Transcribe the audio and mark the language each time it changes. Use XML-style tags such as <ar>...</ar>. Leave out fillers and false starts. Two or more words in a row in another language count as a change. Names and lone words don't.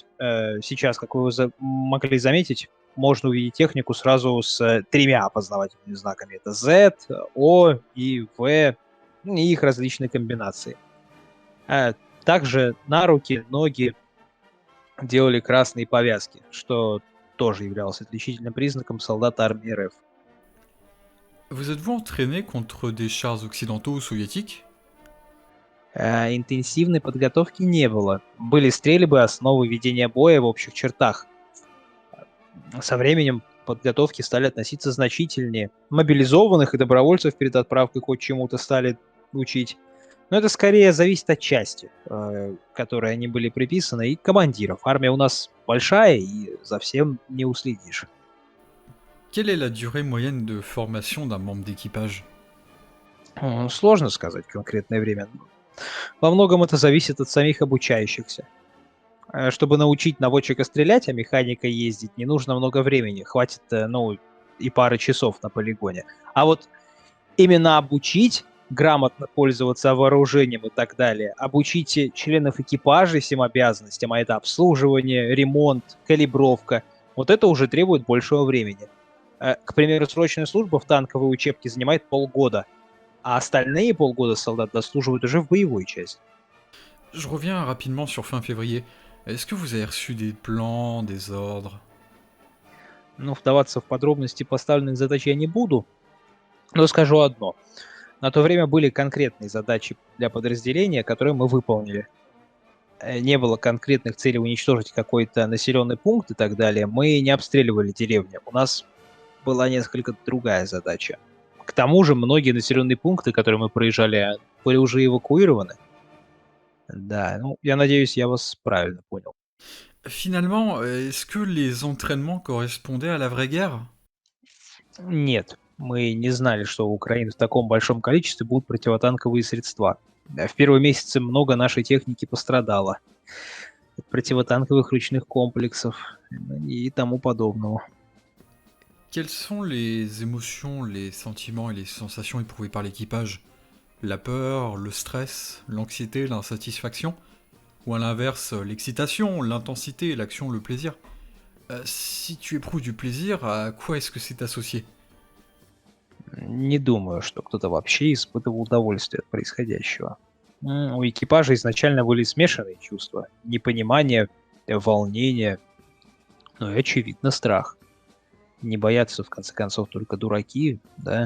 <ru>Сейчас, как вы могли заметить, можно увидеть технику сразу с тремя опознавательными знаками. Это Z, O и V, и их различные комбинации. Также на руки, ноги делали красные повязки, что тоже являлось отличительным признаком солдат армии РФ.</ru> <fr>Vous êtes-vous entraîné contre des chars occidentaux ou soviétiques?</fr> <ru>Интенсивной подготовки не было. Были стрельбы, основы ведения боя в общих чертах. Со временем подготовки стали относиться значительнее. Мобилизованных и добровольцев перед отправкой хоть чему-то стали учить. Но это скорее зависит от части, которой они были приписаны, и командиров. Армия у нас большая, и за всем не уследишь.</ru> <fr>Quelle est la durée moyenne de formation d'un membre d'équipage?</fr> <ru>Сложно сказать конкретное время. Во многом это зависит от самих обучающихся. Чтобы научить наводчика стрелять, а механика ездить, не нужно много времени. Хватит, и пары часов на полигоне. А вот именно обучить грамотно пользоваться вооружением и так далее, обучить членов экипажа всем обязанностям, а это обслуживание, ремонт, калибровка, вот это уже требует большего времени. К примеру, срочная служба в танковой учебке занимает полгода, а остальные полгода солдат дослуживают уже в боевой части.</ru> <fr>Je reviens rapidement sur fin février. Est-ce que vous avez reçu des plans, des ordres?</fr> <ru>Ну, вдаваться в подробности поставленных задач я не буду, но скажу одно. На то время были конкретные задачи для подразделения, которые мы выполнили. Не было конкретных целей уничтожить какой-то населенный пункт и так далее. Мы не обстреливали деревню. У нас была несколько другая задача. К тому же многие населенные пункты, которые мы проезжали, были уже эвакуированы. Да, ну, я надеюсь, я вас правильно понял.</ru> <fr>Finalement, est-ce que les entraînements correspondaient à la vraie guerre?</fr> <ru>Нет, мы не знали, что у Украины в таком большом количестве будут противотанковые средства. В первые месяцы много нашей техники пострадало. От противотанковых ручных комплексов и тому подобного.</ru> <fr>Quelles sont les émotions, les sentiments et les sensations éprouvées par l'équipage? La peur, le stress, l'anxiété, l'insatisfaction? Ou à l'inverse, l'excitation, l'intensité, l'action, le plaisir? Si tu éprouves du plaisir, à quoi est-ce que c'est associé?</fr> <ru>Не думаю, что кто-то вообще испытывал удовольствие от происходящего. У экипажа изначально были смешанные чувства. Непонимание, волнение, ну и, очевидно, страх. Не боятся, в конце концов, только дураки, да?</ru>